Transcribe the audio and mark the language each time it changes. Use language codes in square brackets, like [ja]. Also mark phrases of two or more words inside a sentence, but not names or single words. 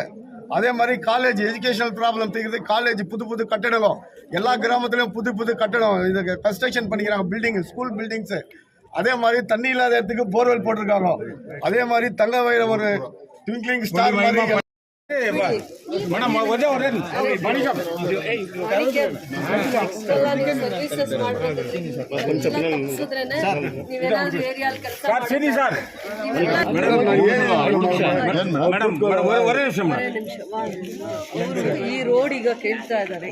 [ta] அதே மாதிரி [en] college educational problem [ta] தீர்க்கிறது, காலேஜ் புது கட்டடம், எல்லா கிராமத்திலையும் புது கட்டடம் இது கன்ஸ்ட்ரக்ஷன் பண்ணிக்கிறாங்க, [en] building school buildings. [ta] அதே மாதிரி தண்ணி இல்லாத இடத்துக்கு போர்வெல் போட்டிருக்காங்க. அதே மாதிரி தங்கவயல் ஒரு [en] twinkling star [ta] மாதிரி [kn] ಸರ್ವಿಸಸ್ ನೀವೇನಾದ್ರೂ ಏರಿಯಾಲ್ ಕೆಲಸ ಈ ರೋಡ್ ಈಗ ಕೇಳ್ತಾ ಇದ್ದಾರೆ.